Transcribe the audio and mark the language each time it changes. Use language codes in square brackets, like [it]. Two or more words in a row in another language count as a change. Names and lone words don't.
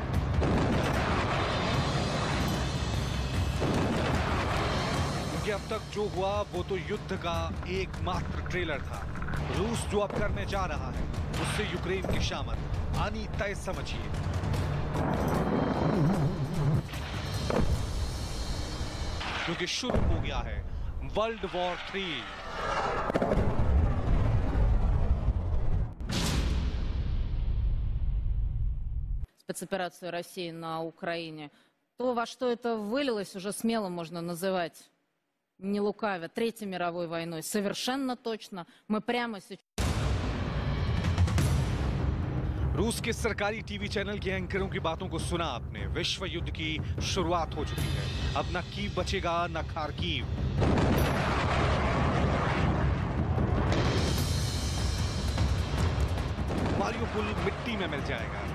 [hi] क्योंकि अब तक जो हुआ वो तो युद्ध का एकमात्र ट्रेलर था। रूस जो अब करने जा रहा है उससे यूक्रेन की शामत आनी तय समझिए। क्योंकि शुरू हो गया है [en] world war 3. [ru] Спецоперацию России на Украине. То, во что это вылилось, уже смело можно называть, не лукавя, Третьей мировой войной. Совершенно точно. Мы прямо сейчас... [hi] रूस के सरकारी टीवी चैनल के एंकरों की बातों को सुना आपने। विश्व युद्ध की शुरुआत हो चुकी है। अब न कीव बचेगा न खार्किव। मारियोपोल मिट्टी में मिल जाएगा।